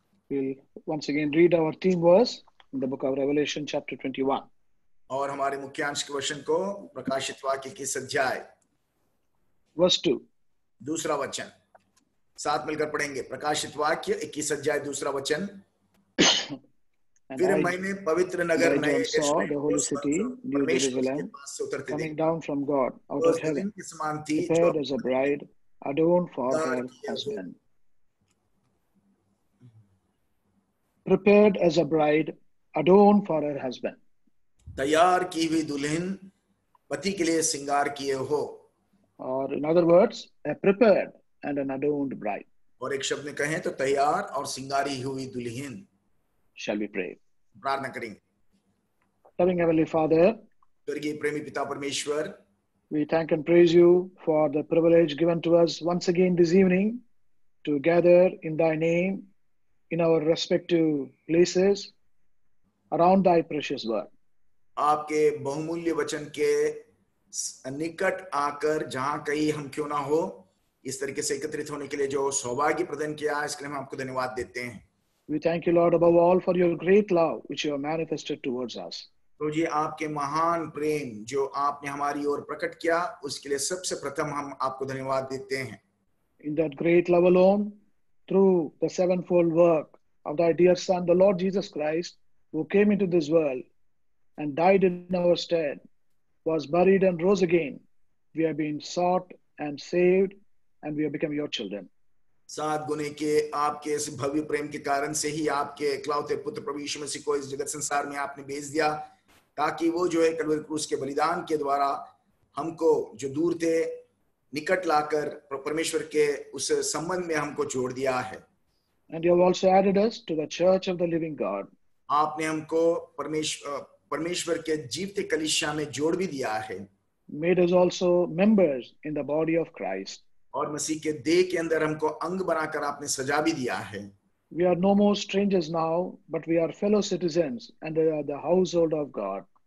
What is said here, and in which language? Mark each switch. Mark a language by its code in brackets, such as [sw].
[en] We'll once again read our theme verse in the book of Revelation chapter 21. [hi] और हमारे मुख्यांश के वचन को प्रकाशित वाक्य 21 अध्याय [en] verse 2. [hi] दूसरा वचन साथ मिलकर पढ़ेंगे. प्रकाशित वाक्य 21 अध्याय दूसरा वचन. फिर मैंने पवित्र नगर नए [en] saw the holy city, New Jerusalem, coming down from God out of heaven, prepared as a bride, adorned for her husband. prepared as a bride adorned for her husband. [hi] तैयार की हुई दुल्हन पति के लिए श्रृंगार किए हो. [en] Or in other words, a prepared and an adorned bride. [hi] और एक शब्द में कहें तो तैयार और श्रृंगारी हुई दुल्हन. [en] Shall we pray? [hi] प्रार्थना करेंगे. [en] Loving Heavenly Father, [hi] स्वर्गीय प्रेमी पिता परमेश्वर, [en] we thank and praise you for the privilege given to us once again this evening to gather in thy name in our respective places around thy precious word. [hi] आपके बहुमूल्य वचन के निकट आकर जहां कहीं हम क्यों ना हो इस तरीके से एकत्रित होने के लिए जो सौभाग्य प्रदान किया, इसके लिए हम आपको धन्यवाद देते हैं. [en] We thank you, Lord, above all for your great love which you have manifested towards us. [hi] तो जी आपके महान प्रेम जो आपने हमारी ओर प्रकट किया, उसके लिए सबसे प्रथम हम आपको धन्यवाद देते हैं. [en] In that great love alone, through the sevenfold work of thy dear Son, the Lord Jesus Christ, who came into this world and died in our stead, was buried and rose again, we have been sought and saved, and we have become your children. [hi] 7 गुने के आपके इस भव्य प्रेम के कारण से ही आपके इकलौते पुत्र प्रभु यीशु मसीह को इस जगत संसार में आपने भेज दिया, ताकि वो जो है कलवरी क्रूस के बलिदान के द्वारा हमको जो दूर थे निकट लाकर परमेश्वर के उस संबंध में हमको जोड़ दिया है. [en] And you have also added us to the church of the living God. [hi] आपने हमको परमेश्वर के जीवते कलीसिया में जोड़ भी दिया है. [en] Made us also members in the body of Christ. [hi] और मसीह के देह के अंदर हमको अंग बनाकर आपने सजा भी दिया है. [en] We are no more strangers now, but we are fellow citizens and the household of God.